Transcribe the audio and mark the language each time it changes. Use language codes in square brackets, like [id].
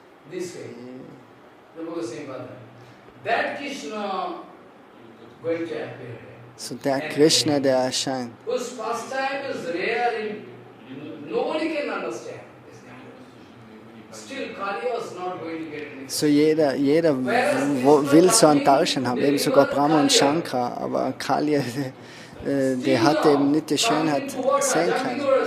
[en] This way, the book is saying that Krishna going to appear. [de] So der Krishna, der erscheint. [en] Whose pastime is rare, nobody can understand. Still, Kaliya is not going to get anything. [de] So jeder will so einen Tauschen haben, eben sogar Brahma und Shankar, aber Kaliya, der hat eben nicht die Schönheit sehen können.